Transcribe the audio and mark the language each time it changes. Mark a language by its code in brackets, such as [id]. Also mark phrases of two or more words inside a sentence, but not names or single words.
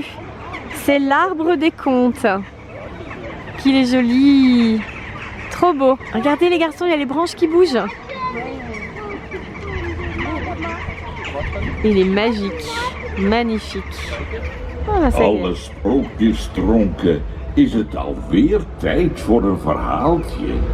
[fr] C'est l'arbre des contes. Qu'il est joli. Trop beau. Regardez les garçons, il y a les branches qui bougent. Il est magique. Magnifique. Ah, ça y est. [nl] Alle sprookjes dronken, is het alweer tijd voor een verhaaltje.